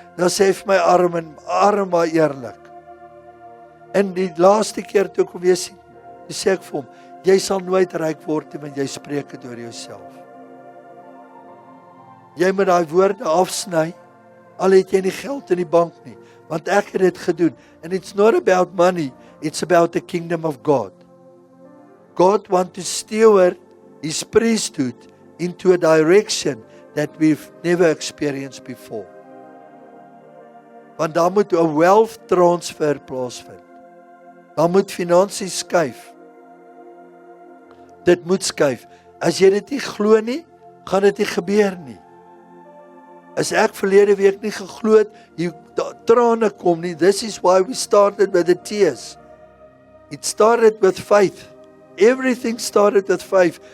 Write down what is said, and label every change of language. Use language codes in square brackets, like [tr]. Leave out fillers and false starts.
[af] Dan sê hy vir my arm maar eerlik. En die laaste keer toe ek hom weer sien, sê ek vir hom, jy sal nooit ryk word nie, want jy spreek dit oor jouself. Jy moet daai woorde afsny, al het jy nie geld in die bank nie, want ek het dit gedoen. [en] And it's not about money, it's about the kingdom of God. God wants to steward His priesthood into a direction that we've never experienced before. [af] Want daar moet 'n wealth transfer plaasvind. Daar moet finansies skuif. Dit moet skuif. As jy dit nie glo nie, gaan dit nie gebeur nie. As ek verlede week nie geglo het, trane kom nie. [en] This is why we started with the tears. It started with faith. Everything started with faith.